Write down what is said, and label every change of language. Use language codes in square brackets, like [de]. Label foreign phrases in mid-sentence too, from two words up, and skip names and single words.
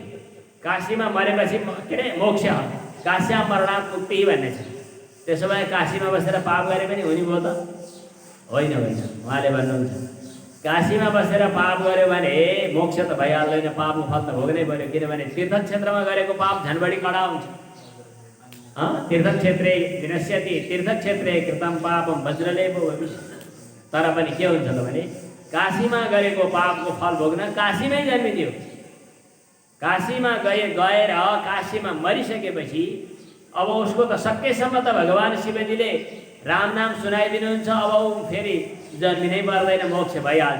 [ne] काशीमा मरेपछि के अरे मोक्ष, [sa] काश्याम मरणात् मुक्ति [ne] भन्ने छ। त्यसो भए काशीमा बसेर पाप गरे पनि हुने भयो त? होइन होइन, उहाँले भन्नुहुन्छ काशीमा बसेर पाप गऱ्यो भने मोक्ष त भइहाल्दैन, पापको फल त भोग्नै पर्यो। किनभने तीर्थक्षेत्रमा गरेको पाप झन् बढी कडा हुन्छ। [sa] तीर्थक्षेत्रे विनश्यति, तीर्थक्षेत्रे कृतं पापम वज्रलेपो भविष्यति। [ne] तर पनि के हुन्छ त भने काशीमा गरेको पापको फल भोग्न काशीमै जन्मिदियो। काशीमा गएर काशीमा मरिसकेपछि अब उसको त सकेसम्म त भगवान् शिवजीले राम नाम सुनाइदिनुहुन्छ, अब ऊ फेरि जन्मिनै पर्दैन, मोक्ष भइहाल्छ।